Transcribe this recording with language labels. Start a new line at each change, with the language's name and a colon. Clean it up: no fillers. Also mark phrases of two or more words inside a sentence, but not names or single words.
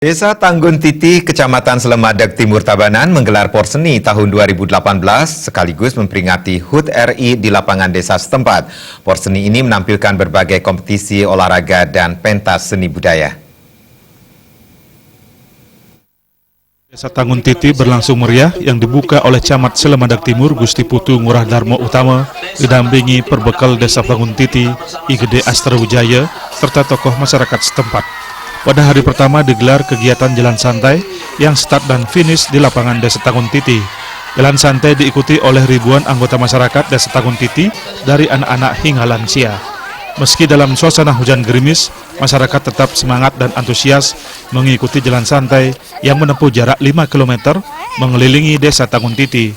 Indonesian: Desa Tanggun Titi, Kecamatan Selemadeg Timur Tabanan menggelar Porseni tahun 2018 sekaligus memperingati HUT RI di lapangan desa setempat. Porseni ini menampilkan berbagai kompetisi olahraga dan pentas seni budaya. Desa Tanggun Titi berlangsung meriah yang dibuka oleh Camat Selemadeg Timur Gusti Putu Ngurah Darmo Utama didampingi perbekal Desa Tanggun Titi, IGD Astrawijaya, serta tokoh masyarakat setempat. Pada hari pertama digelar kegiatan jalan santai yang start dan finish di lapangan Desa Tanggun Titi. Jalan santai diikuti oleh ribuan anggota masyarakat Desa Tanggun Titi dari anak-anak hingga lansia. Meski dalam suasana hujan gerimis, masyarakat tetap semangat dan antusias mengikuti jalan santai yang menempuh jarak 5 km mengelilingi Desa Tanggun Titi.